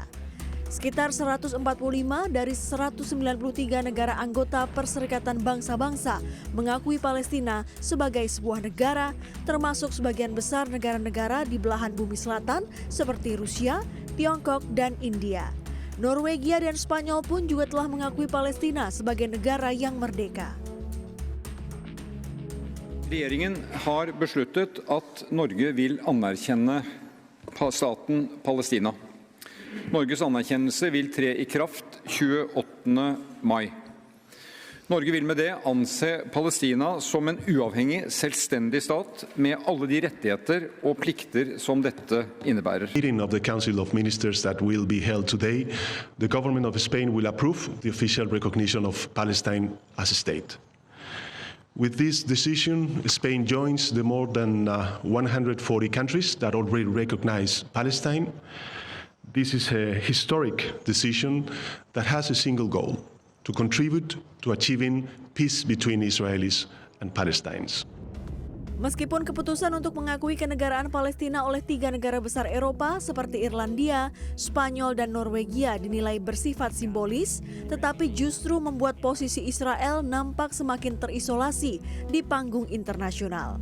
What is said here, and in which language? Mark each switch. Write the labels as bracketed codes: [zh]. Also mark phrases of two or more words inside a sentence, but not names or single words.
[id] Sekitar 145 dari 193 negara anggota Perserikatan Bangsa-Bangsa mengakui Palestina sebagai sebuah negara, termasuk sebagian besar negara-negara di belahan bumi selatan seperti Rusia, Tiongkok, dan India. Norwegia dan Spanyol pun juga telah mengakui Palestina sebagai negara yang merdeka. [no] Regjeringen har besluttet at Norge vil anerkjenne staten Palestina. Norges anerkjennelse vil tre i kraft 28. mai. Norge vil med det anse Palestina som en uavhengig, selvstendig stat med alle de rettigheter og plikter som dette innebærer. [en] Meeting of the Council of Ministers that will be held today, the government of Spain will approve the official recognition of Palestine as a state. With this decision, Spain joins the more than 140 countries that already recognize Palestine. This is a historic decision that has a single goal: to contribute to achieving peace between Israelis and Palestinians. [id] Meskipun keputusan untuk mengakui kenegaraan Palestina oleh 3 negara besar Eropa seperti Irlandia, Spanyol, dan Norwegia dinilai bersifat simbolis, tetapi justru membuat posisi Israel nampak semakin terisolasi di panggung internasional.